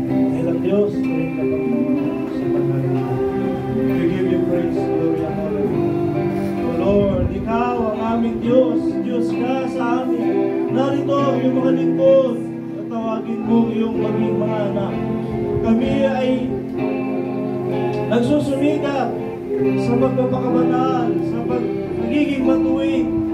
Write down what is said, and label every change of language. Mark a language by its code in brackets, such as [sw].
[tl] Dahil ang Diyos ay tapat sa pangalan. [en] We give you praise, glory, and honor. [tl] O Lord, Ikaw ang aming Diyos. Diyos ka sa amin. Narito yung mga lingkod. Tawagin mo yung maging mga anak. Kami ay nagsusumikap sa pagpapakabanal, sa pagiging matuwid.